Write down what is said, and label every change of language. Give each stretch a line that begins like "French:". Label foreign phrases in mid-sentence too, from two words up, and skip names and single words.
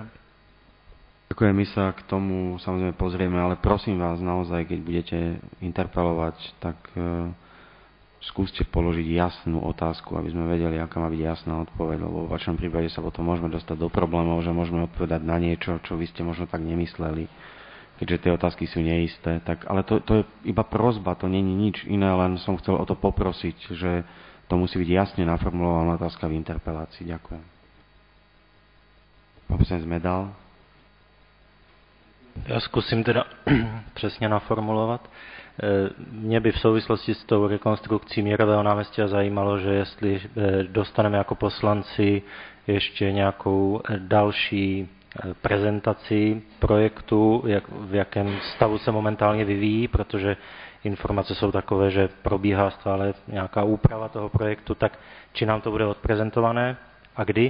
Slovak: Ďakujem, my sa k tomu samozrejme pozrieme, ale prosím vás naozaj, keď budete interpelovať, tak skúste položiť jasnú otázku, aby sme vedeli, aká má byť jasná odpoveď, lebo v vašom prípade sa potom môžeme dostať do problémov, že môžeme odpovedať na niečo, čo vy ste možno tak nemysleli, keďže tie otázky sú neisté. Tak, ale to je iba prosba, to nie je nič iné, len som chcel o to poprosiť, že to musí byť jasne naformulovaná otázka v interpelácii. Ďakujem. Pán poslanec Medal. Ja skúsim teda
Czech: přesně naformulovat. Mě by v souvislosti s tou rekonstrukcí Mírového náměstí zajímalo, že jestli dostaneme jako poslanci ještě nějakou další prezentaci projektu, v jakém stavu se momentálně vyvíjí, protože informace jsou takové, že probíhá stále nějaká úprava toho projektu, tak
Slovak: či nám to bude odprezentované
Czech: a kdy?